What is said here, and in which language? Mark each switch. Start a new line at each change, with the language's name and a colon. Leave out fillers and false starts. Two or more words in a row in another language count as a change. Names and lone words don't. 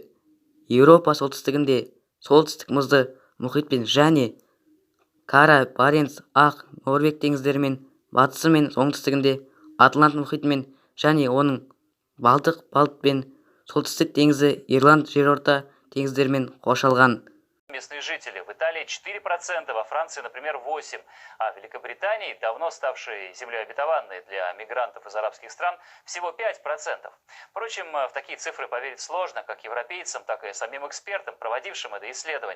Kazakh: Еуропа солтүстігінде солтүстік мұзды мұхитпен және Кара, Баренц, Ақ, Норвег теңіздерімен, батысы мен оңтүстігінде Атлант мұхитымен және оның Балтық пен солтүстік теңізі Ирланд жерорта теңіздерімен қоршалған.
Russian: Местные жители. В Италии 4%, во Франции, например, 8%, а в Великобритании, давно ставшей землей обетованной для мигрантов из арабских стран, всего 5%. Впрочем, в такие цифры поверить сложно, как европейцам, так и самим экспертам, проводившим это исследование.